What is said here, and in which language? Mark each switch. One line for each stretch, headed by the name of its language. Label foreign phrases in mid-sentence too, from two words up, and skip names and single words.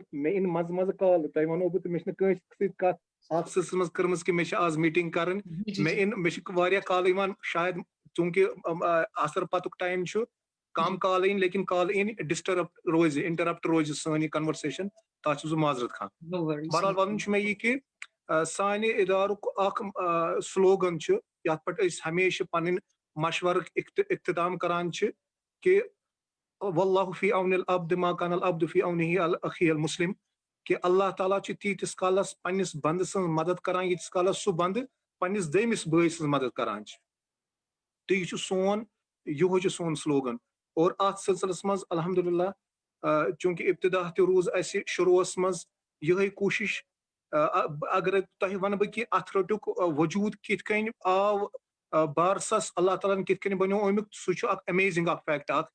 Kashmiri: مےٚ یِن منٛزٕ منٛزٕ کالہٕ، تۄہہِ ونو بہٕ تہٕ مےٚ چھنہٕ کٲنٛسہِ سۭتۍ کتھ آفسس منٛز کٔرمٕژ کہِ مےٚ چھِ آز میٖٹنٛگ کرٕنۍ، مےٚ چھِ واریاہ کالہٕ یِوان، شاید چوٗنٛکہِ اثر پتُک ٹایم چھُ کم کالہٕ یِن، لیکن کالہٕ یِن ڈسٹرب روزِ انٹرپٹ روزِ سٲنۍ یہِ کنورسیشن، تتھ چھُس بہٕ معذرت خواہ۔ بہرحال ونُن چھُ مےٚ یہِ کہِ سانہِ ادارُک اکھ سلوگن چھُ یتھ پٮ۪ٹھ أسۍ ہمیشہِ پنٕنۍ مشورُک اختتام کران چھِ کہ
Arabic: واللہ فی عون العبد ما کان العبد فی عونہ اخیہ المسلم،
Kashmiri: کہ اللہ تعالیٰ چھُ تیٖتِس کالس پننِس بنٛدٕ سٕنٛز مدد کران ییٖتِس کالس سُہ بنٛدٕ پننِس دوٚیمِس بٲے سٕنٛز مدد کران چھُ۔ تہٕ یہِ چھُ سون، یِہوے چھُ سون سلوگن۔ اور اتھ سلسلس منٛز الحمدللہ چوٗنٛکہِ ابتدا تہِ روٗز اسہِ شروٗعس منٛز یِہے کوٗشش، اگر تۄہہِ ونہٕ بہٕ کہِ اتھ رٹُک وجوٗد کِتھ کٔنۍ آو بارسس، اللہ تعالیٰ ہن کِتھ کٔنۍ بنیو امیُک، سُہ چھُ اکھ امیزنگ اکھ فیکٹ اکھ۔